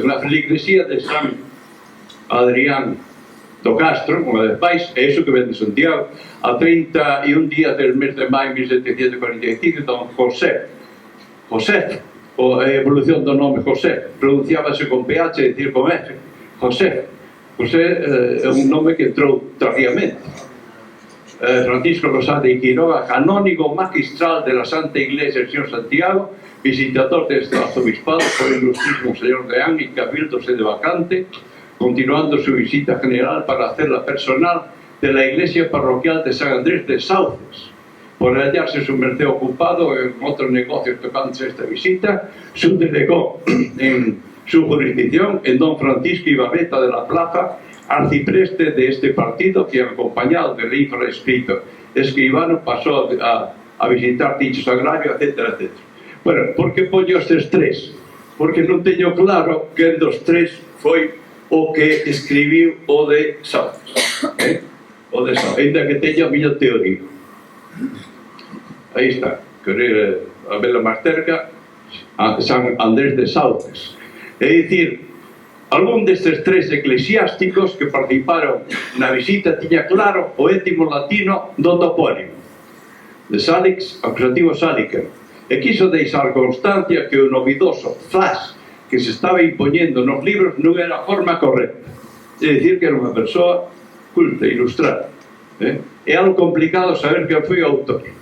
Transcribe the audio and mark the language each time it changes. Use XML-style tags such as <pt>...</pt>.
<gl>Na feligresía de San Adrián do Castro, unha vez máis, é iso que ven de Santiago, a 31</gl> <es>días del mes</es> <gl>de maio de 1745, don José, a evolución do nome José, pronunciábase con PH e dicir con F, José é un nome que entrou tardíamente.</gl> <es>Francisco Rosado de Quiroga, canónigo magistral de la Santa Iglesia del Señor Santiago, visitador de este arzobispado por el ilustrísimo señor Deán y cabildo sede vacante, continuando su visita general para hacerla personal de la iglesia parroquial de San Andrés de Sauces. Por hallarse su merced ocupado en otros negocios tocantes esta visita, subdelegó en su jurisdicción en don Francisco Ibarreta de la Plaza, arcipreste de este partido, que acompañado del infraescrito escribano pasó a visitar dicho sagrario, etc.</es> <gl>Bueno, por que poño estes tres? Porque non teño claro que dos tres foi o que escribiu o de Sauces, o de Sauces, ainda que teña a miña teoría. Aí está, querer a vela máis cerca, San Andrés de Sauces. É dicir, algún destes tres eclesiásticos que participaron na visita tiña claro o étimo latino do topónimo, de Salix, acusativo Salicer, e quiso deixar constancia que o novidoso Zas que se estaba impoñendo nos libros non era a forma correcta, é dicir que era unha persoa culta, ilustrada. É algo complicado saber que foi o autor.</gl>